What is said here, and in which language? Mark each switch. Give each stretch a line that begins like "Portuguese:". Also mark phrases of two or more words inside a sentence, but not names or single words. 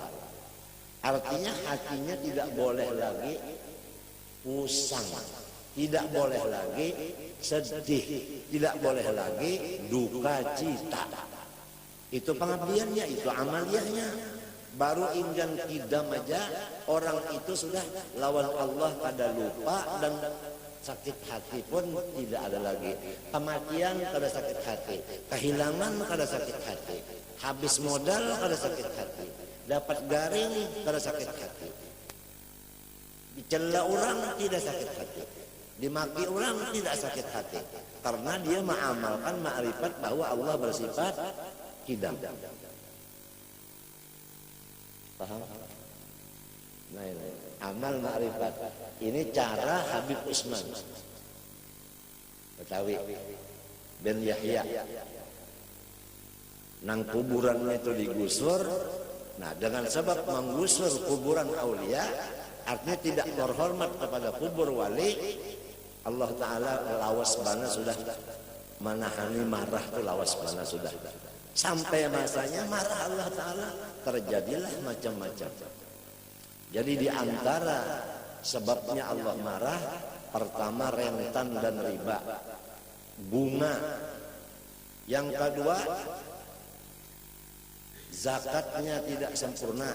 Indonesian: Artinya hatinya tidak boleh lagi pusing, tidak boleh lagi sedih, tidak boleh lagi duka cita. Itu pengabdiannya, itu amaliyahnya.
Banjar: Baru injan qidam aja orang itu sudah lawan Allah kada lupa, dan sakit hati pun tidak ada lagi. Kematian kada sakit hati, kehilangan kada sakit hati, habis modal kada sakit hati, dapat garing kada sakit hati,
Indonesian: dicela orang tidak sakit hati, dimaki orang tidak sakit hati, karena dia mengamalkan ma'rifat bahwa Allah bersifat qidam. Paham? Nah, ini amal ma'rifat. Ini cara Habib Usman Batawi bin Yahya.
Banjar: Nang kuburannya itu digusur.
Indonesian: Nah, dengan sebab menggusur kuburan aulia, artinya tidak berhormat kepada kubur wali,
Banjar: Allah Ta'ala lawas bana sudah menahani marah itu, lawas bana sudah.
Indonesian: Sampai masanya marah Allah Ta'ala, terjadilah macam-macam. Jadi di antara sebabnya Allah marah, pertama rentan dan riba, bunga. Yang kedua, zakatnya tidak sempurna.